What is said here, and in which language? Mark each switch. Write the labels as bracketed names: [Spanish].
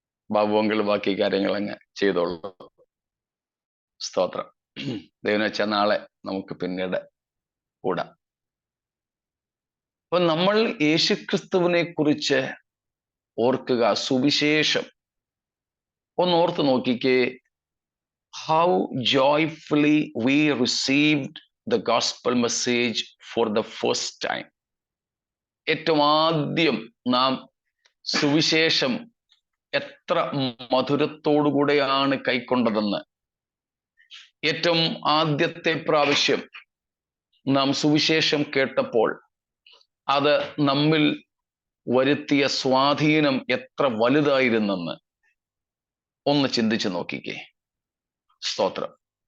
[Malayalam] ബാബുവെങ്കിൽ ബാക്കി കാര്യങ്ങൾ അങ്ങ് ചെയ്തോളൂ. സ്തോത്രം. ദൈവം വെച്ചാൽ നാളെ നമുക്ക് പിന്നീട് കൂടാം. അപ്പൊ നമ്മൾ യേശുക്രിസ്തുവിനെ കുറിച്ച് ഓർക്കുക. സുവിശേഷം ഒന്ന് ഓർത്ത് നോക്കിക്കേ. [English] How joyfully we received the gospel message for the first time. [Malayalam] ഏറ്റവും ആദ്യം നാം സുവിശേഷം എത്ര മധുരത്തോടുകൂടെയാണ് കൈക്കൊണ്ടതെന്ന്. ഏറ്റവും ആദ്യത്തെ പ്രാവശ്യം നാം സുവിശേഷം കേട്ടപ്പോൾ അത് നമ്മിൽ വരുത്തിയ സ്വാധീനം എത്ര വലുതായിരുന്നെന്ന് ഒന്ന് ചിന്തിച്ചു നോക്കിക്കേ. സ്തോത്രം.